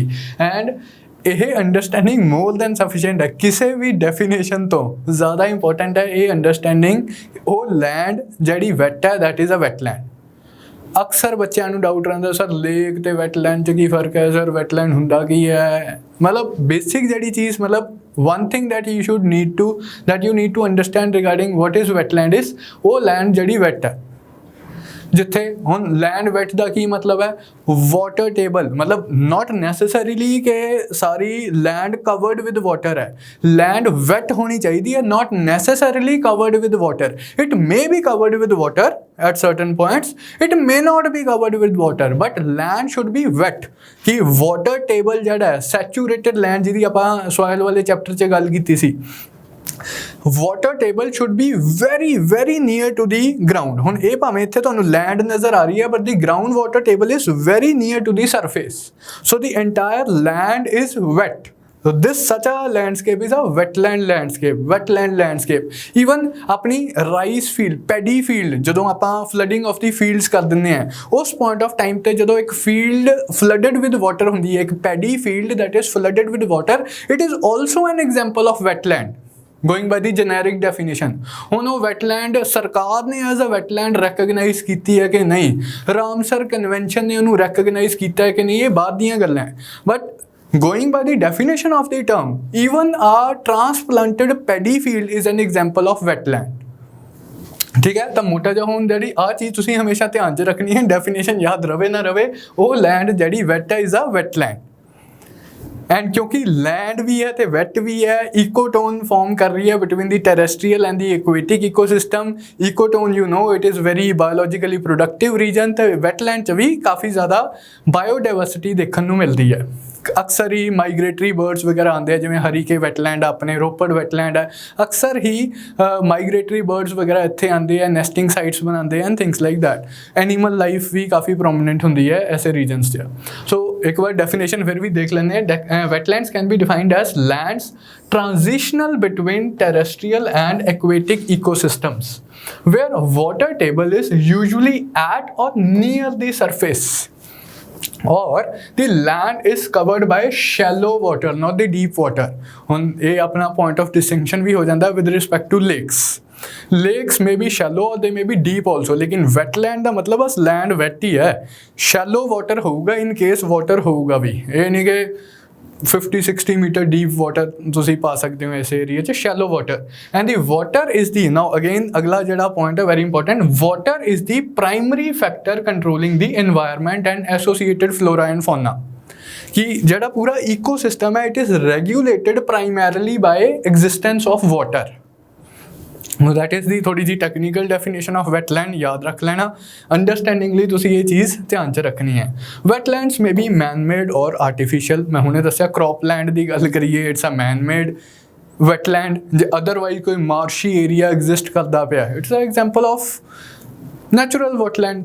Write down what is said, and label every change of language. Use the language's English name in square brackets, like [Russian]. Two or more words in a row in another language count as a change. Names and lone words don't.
[Punjabi] ਐਂਡ ਇਹ [English] understanding more than sufficient [Punjabi] ਹੈ, ਕਿਸੇ ਵੀ ਡੈਫੀਨੇਸ਼ਨ ਤੋਂ ਜ਼ਿਆਦਾ ਇੰਪੋਰਟੈਂਟ ਹੈ ਇਹ ਅੰਡਰਸਟੈਂਡਿੰਗ। ਉਹ ਲੈਂਡ ਜਿਹੜੀ ਵੈਟ ਹੈ [English] that is a wetland. [Punjabi] ਅਕਸਰ ਬੱਚਿਆਂ ਨੂੰ ਡਾਊਟ ਰਹਿੰਦਾ, ਸਰ ਲੇਕ ਤੇ ਵੈਟਲੈਂਡ 'ਚ ਕੀ ਫਰਕ ਹੈ, ਸਰ ਵੈਟਲੈਂਡ ਹੁੰਦਾ ਕੀ ਹੈ। ਮਤਲਬ ਬੇਸਿਕ ਜਿਹੜੀ ਚੀਜ਼, ਮਤਲਬ [English] one thing that you need to understand regarding what is wetland is [Punjabi] ਉਹ ਲੈਂਡ ਜਿਹੜੀ ਵੈਟ ਹੈ। ਜਿੱਥੇ ਹੁਣ [English] land wet [Punjabi] ਦਾ ਕੀ ਮਤਲਬ ਹੈ, [English] water table, [Punjabi] ਮਤਲਬ [English] not necessarily [Punjabi] ਕਿ ਸਾਰੀ [English] land covered with water [Punjabi] ਹੈ। [English] land wet [Punjabi] ਹੋਣੀ ਚਾਹੀਦੀ ਹੈ, [English] not necessarily covered with water. it may be covered with water at certain points, it may not be covered with water, but land should be wet। [Punjabi] कि [English] water table [Punjabi] ਜਿਹੜਾ ਹੈ [English] saturated land [Punjabi] ਜਿਹਦੀ ਆਪਾਂ soil ਵਾਲੇ ਚੈਪਟਰ 'ਚ ਗੱਲ ਕੀਤੀ ਸੀ, [English] water table should be very very near to the ground। [Punjabi] ਹੁਣ ਇਹ ਭਾਵੇਂ ਇੱਥੇ ਤੁਹਾਨੂੰ land ਨਜ਼ਰ ਆ ਰਹੀ ਹੈ, [English] but the ground water table is very near to the surface, so the entire land is wet। So this such a landscape is a wetland landscape। Even अपनी rice field, paddy field, [Punjabi] ਜਦੋਂ ਆਪਾਂ [English] flooding of the fields [Punjabi] ਕਰ ਦਿੰਦੇ ਹਾਂ, ਉਸ [English] point of time [Punjabi] ਤੇ ਜਦੋਂ ਇੱਕ [English] field flooded with water [Punjabi] ਹੁੰਦੀ ਹੈ, ਇੱਕ [English] paddy field that is flooded with water, it is also an example of wetland going by the generic definition। [Punjabi] ਹੁਣ ਉਹ wetland ਸਰਕਾਰ ਨੇ [English] as a wetland recognize [Punjabi] ਕੀਤੀ ਹੈ ਕਿ ਨਹੀਂ, ਰਾਮਸਰ ਕਨਵੈਨਸ਼ਨ ਨੇ ਉਹਨੂੰ recognize ਕੀਤਾ ਹੈ ਕਿ ਨਹੀਂ, ਇਹ ਬਾਅਦ ਦੀਆਂ ਗੱਲਾਂ ਹੈ। [English] But going by the definition of the term, even a transplanted paddy field is an example of wetland। [Punjabi] ਠੀਕ ਹੈ, ਤਾਂ ਮੋਟਾ ਜਿਹਾ ਹੁਣ ਜਿਹੜੀ ਆਹ ਚੀਜ਼ ਤੁਸੀਂ ਹਮੇਸ਼ਾ ਧਿਆਨ 'ਚ ਰੱਖਣੀ ਹੈ, ਡੈਫੀਨੇਸ਼ਨ ਯਾਦ ਰਵੇ ਨਾ ਰਵੇ, ਉਹ ਲੈਂਡ ਜਿਹੜੀ ਵੈਟ ਹੈ [English] is a wetland. [Punjabi] ਐਂਡ ਕਿਉਂਕਿ ਲੈਂਡ ਵੀ ਹੈ ਤੇ ਵੈਟ ਵੀ ਹੈ, [English] ecotone form [Punjabi] ਕਰ ਰਹੀ ਹੈ [English] between the terrestrial and the aquatic ecosystem. ecotone you know it is very biologically productive region, [Punjabi] ਤੇ ਵੈਟਲੈਂਡ 'ਚ ਵੀ ਕਾਫੀ ਜ਼ਿਆਦਾ ਬਾਇਓਡਾਇਵਰਸਿਟੀ ਦੇਖਣ ਨੂੰ ਮਿਲਦੀ ਹੈ। ਅਕਸਰ ਹੀ [English] migratory birds [Punjabi] ਵਗੈਰਾ ਆਉਂਦੇ ਆ, ਜਿਵੇਂ ਹਰੀਕੇ ਵੈਟਲੈਂਡ ਆਪਣੇ ਰੋਪੜ ਵੈਟਲੈਂਡ ਹੈ, ਅਕਸਰ ਹੀ [English] migratory birds [Punjabi] ਵਗੈਰਾ ਇੱਥੇ ਆਉਂਦੇ ਆ, [English] nesting sites [Punjabi] ਬਣਾਉਂਦੇ [English] and things like that. animal life [Punjabi] ਵੀ ਕਾਫੀ ਪ੍ਰੋਮੀਨੈਂਟ ਹੁੰਦੀ ਹੈ ਐਸੇ ਰੀਜਨਸ 'ਚ। ਸੋ ਇੱਕ ਵਾਰ ਡੈਫੀਨੇਸ਼ਨ ਫਿਰ ਵੀ ਦੇਖ ਲੈਂਦੇ ਹਾਂ। [English] wetlands can be defined as lands transitional between terrestrial and aquatic ecosystems where water table is usually at or near the surface, or the land is covered by shallow water, not the deep water। [Punjabi] ਹੁਣ ਇਹ ਆਪਣਾ [English] point of distinction [Punjabi] ਵੀ ਹੋ ਜਾਂਦਾ [English] with respect to lakes। Lakes may be shallow or they may be deep also, लेकिन wetland [Punjabi] ਦਾ ਮਤਲਬ ਬਸ [English] land wet [Punjabi] ਹੀ ਹੈ। [English] shallow water [Punjabi] ਹੋਊਗਾ [English] in case water [Punjabi] ਹੋਊਗਾ ਵੀ, ਇਹ ਨਹੀਂ ਕਿ 50-60 [English] meter deep water [Punjabi] ਤੁਸੀਂ ਪਾ ਸਕਦੇ ਹੋ ਇਸ ਏਰੀਆ 'ਚ, [English] shallow water. and the water is the, now again [Punjabi] ਅਗਲਾ ਜਿਹੜਾ ਪੁਆਇੰਟ ਹੈ [English] very important, water is the primary factor controlling the environment and associated flora and fauna. [Punjabi] ਕਿ ਜਿਹੜਾ ਪੂਰਾ ਈਕੋਸਿਸਟਮ ਹੈ [English] it is regulated primarily by existence of water. that is [Punjabi] ਦੀ ਥੋੜੀ ਜੀ [English] technical definition of wetland, [Punjabi] ਯਾਦ ਰੱਖ ਲੈਣਾ। ਅੰਡਰਸਟੈਂਡਿੰਗ ਲਈ ਤੁਸੀਂ ਇਹ ਚੀਜ਼ ਧਿਆਨ 'ਚ ਰੱਖਣੀ ਹੈ। [English] wetlands may be man made or artificial. [Punjabi] ਮੈਂ ਹੁਣੇ ਦੱਸਿਆ ਕ੍ਰੌਪਲੈਂਡ ਦੀ ਗੱਲ ਕਰੀਏ, [English] it's a man made wetland. [Punjabi] ਜੇ ਅਦਰਵਾਈਜ਼ ਕੋਈ [English] marshy area [Punjabi] ਐਗਜ਼ਿਸਟ ਕਰਦਾ ਪਿਆ, [English] it's a example of natural wetland.